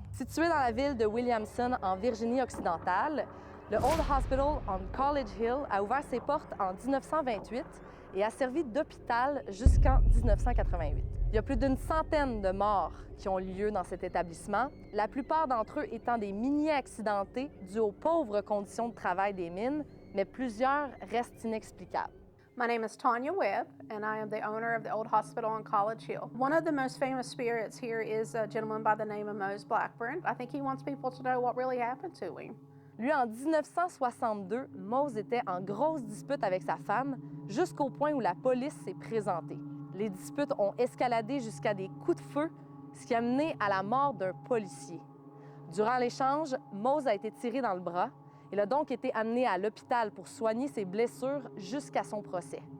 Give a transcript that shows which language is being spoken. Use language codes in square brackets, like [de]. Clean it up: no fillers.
[fr] Situé dans la ville de Williamson, en Virginie-Occidentale, le Old Hospital on College Hill a ouvert ses portes en 1928 et a servi d'hôpital jusqu'en 1988. Il y a plus d'une centaine de morts qui ont lieu dans cet établissement, la plupart d'entre eux étant des miniers accidentés dus aux pauvres conditions de travail des mines, mais plusieurs restent inexplicables. [en] My name is Tanya Webb, and I am the owner of the Old Hospital on College Hill. One of the most famous spirits here is a gentleman by the name of Mose Blackburn. I think he wants people to know what really happened to him. [fr] Lui, en 1962, Mose était en grosse dispute avec sa femme, jusqu'au point où la police s'est présentée. Les disputes ont escaladé jusqu'à des coups de feu, ce qui a mené à la mort d'un policier. Durant l'échange, Mose a été tiré dans le bras. Il a donc été amené à l'hôpital pour soigner ses blessures jusqu'à son procès.